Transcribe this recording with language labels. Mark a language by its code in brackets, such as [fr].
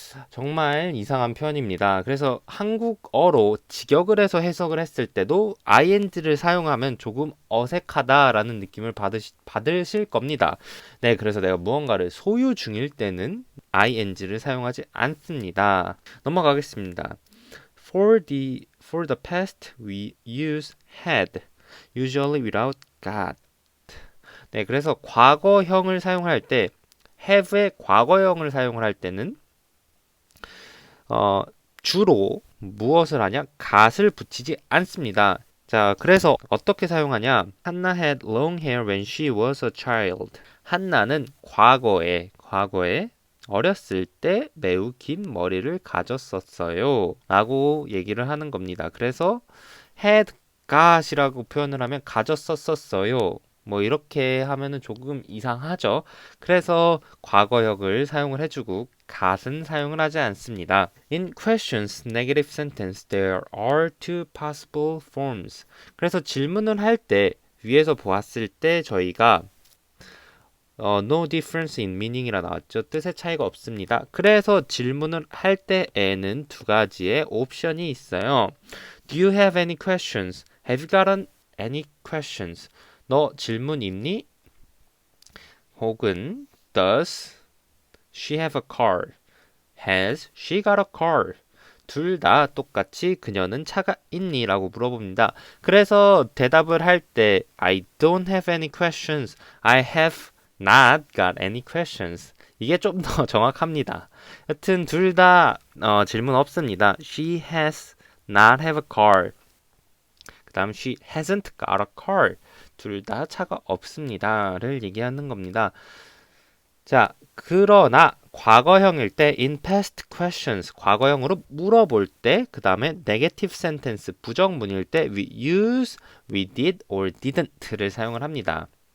[ko] 정말 이상한 표현입니다. 그래서 한국어로 직역을 해서 해석을 했을 때도 ing를 사용하면 조금 어색하다라는 느낌을 받으실 겁니다. 네, 그래서 내가 무언가를 소유 중일 때는 ing를 사용하지 않습니다. 넘어가겠습니다. [en] For the past, we use had, usually without got. [ko] 네, 그래서 과거형을 사용할 때, have의 과거형을 사용을 할 때는 주로 무엇을 하냐? got을 붙이지 않습니다. 자, 그래서 어떻게 사용하냐? [en] Hannah had long hair when she was a child. [ko] 한나는 과거에 어렸을 때 매우 긴 머리를 가졌었어요. 라고 얘기를 하는 겁니다. 그래서 had got이라고 표현을 하면 가졌었어요. 뭐 이렇게 하면은 조금 이상하죠. 그래서 과거역을 사용을 해주고 got은 사용을 하지 않습니다. [en] In questions, negative sentence, there are two possible forms. [ko] 그래서 질문을 할 때 위에서 보았을 때 저희가 [en] no difference in meaning [ko] 이라 나왔죠. 뜻의 차이가 없습니다. 그래서 질문을 할 때에는 두 가지의 옵션이 있어요. [en] Do you have any questions? Have you gotten any questions? [ko] 너 질문 있니? 혹은 [en] Does she have a car? Has she got a car? [ko] 둘 다 똑같이 그녀는 차가 있니? 라고 물어봅니다. 그래서 대답을 할 때 [en] I don't have any questions. I have not got any questions. [ko] 이게 좀 더 정확합니다. 여튼 둘 다 질문 없습니다. [en] She has not have a car. [ko] 그 다음 [en] she hasn't got a car. [ko] 둘 다 차가 없습니다를 얘기하는 겁니다. 자, 그러나 과거형일 때 [en] in past questions [ko] 과거형으로 물어볼 때 그 다음에 [en] negative sentence [ko] 부정문일 때 [en] we use we did or didn't [ko] 를 사용을 합니다.